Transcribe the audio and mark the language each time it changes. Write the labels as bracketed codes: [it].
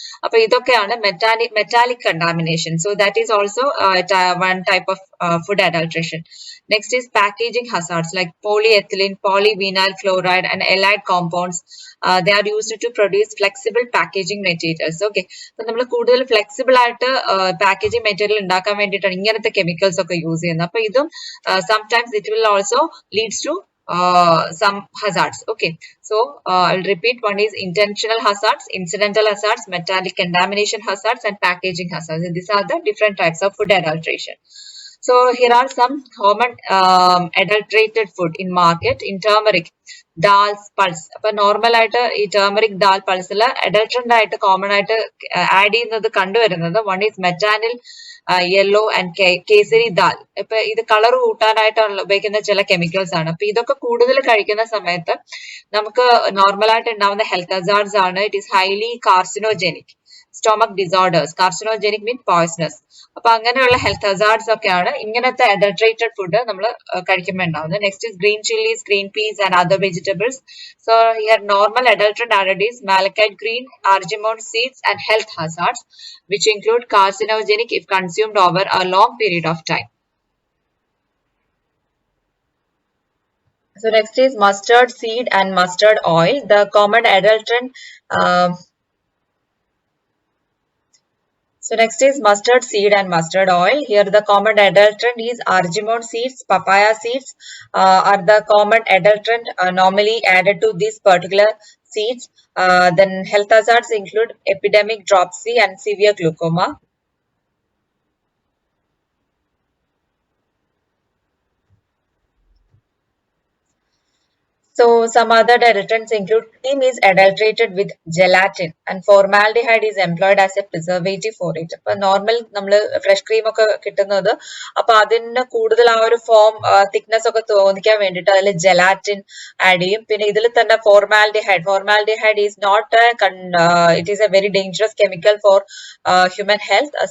[ml] അപ്പൊ ഇതൊക്കെയാണ് [en] Metallic contamination. So that is also one type of food adulteration. Next is packaging hazards like polyethylene, polyvinyl chloride and allied compounds. They are used to produce flexible packaging materials. Okay, so [ml] നമ്മൾ കൂടുതൽ flexible ആയിട്ട് packaging material ഉണ്ടാക്കാൻ വേണ്ടിയിട്ടാണ് ഇങ്ങനത്തെ chemicals ഒക്കെ use ചെയ്യുന്നത്. അപ്പൊ ഇതും [en] sometimes it will also leads to some hazards. Okay, so I'll repeat. One is intentional hazards, incidental hazards, metallic contamination hazards, and packaging hazards. And these are the different types of food adulteration. So here are some common adulterated food in market. In turmeric, dals, pulse. [ml] അപ്പൊ normal ആയിട്ട് ഈ turmeric dal പൾസില് അഡൾട്രന്റ് ആയിട്ട് common ആയിട്ട് add ചെയ്യുന്നത് കണ്ടുവരുന്നത് [en] One is metanil, yellow and kesari dal. [ml] ഇപ്പൊ ഇത് colour കൂട്ടാനായിട്ട് ഉപയോഗിക്കുന്ന ചില കെമിക്കൽസ് ആണ്. അപ്പൊ ഇതൊക്കെ കൂടുതൽ കഴിക്കുന്ന സമയത്ത് നമുക്ക് നോർമൽ ആയിട്ട് ഉണ്ടാവുന്ന ഹെൽത്ത് ഹസാർഡ്സ് ആണ്. [en] It is highly carcinogenic, stomach disorders, carcinogenic mean poisonous. [ml] അപ്പൊ അങ്ങനെയുള്ള ഹെൽത്ത് ഹസാർഡ്സ് ഒക്കെയാണ് ഇങ്ങനത്തെ അഡൾട്രേറ്റഡ് ഫുഡ് നമ്മൾ കഴിക്കുമ്പോൾ ഉണ്ടാവുന്നത്. [en] Next is green chillies, green peas and other vegetables. So here normal adulterant added is malachite green, argemone seeds and health hazards which include carcinogenic if consumed over a long period of time. So next is mustard seed and mustard oil. The common adulterant So next is mustard seed and mustard oil. Here the common adulterant is argemone seeds, papaya seeds are the common adulterant normally added to these particular seeds. Then health hazards include epidemic dropsy and severe glaucoma. So some other adulterants include cream is adulterated with gelatin and formaldehyde is employed as a preservative for it. [ml] അപ്പൊ normal നമ്മൾ fresh cream ഒക്കെ കിട്ടുന്നത് അപ്പൊ അതിന് കൂടുതൽ ആ ഒരു form thickness ഒക്കെ തോന്നിക്കാൻ വേണ്ടിയിട്ട് അതിൽ ജെലാറ്റിൻ ആഡ് ചെയ്യും. പിന്നെ ഇതിൽ തന്നെ [en] Formaldehyde is not it is a very dangerous chemical for human health.